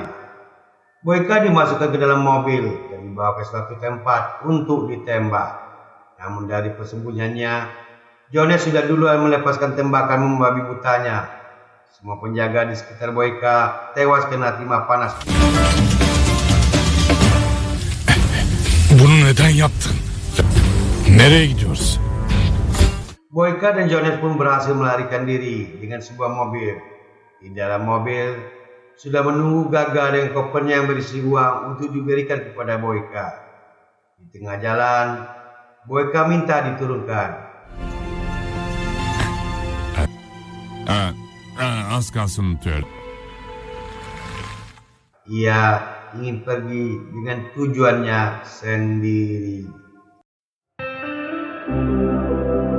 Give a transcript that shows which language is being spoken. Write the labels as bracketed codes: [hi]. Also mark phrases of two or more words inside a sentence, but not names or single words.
[id] Boyka dimasukkan ke dalam mobil dan dibawa ke suatu tempat untuk ditembak. Namun dari persembunyiannya, Jones sudah duluan melepaskan tembakan membabi butanya. Semua penjaga di sekitar Boyka tewas kena timah panas. [tr] Bunu neden yaptın? Nereye gidiyoruz? [id] Boyka dan Jones pun berhasil melarikan diri dengan sebuah mobil. Di dalam mobil sudah menunggu Gaga dengan kopernya yang berisi uang untuk diberikan kepada Boyka. Di tengah jalan, Boyka minta diturunkan. [tr] Az kalsın unutuyor. [id] Ia ingin pergi dengan tujuannya sendiri.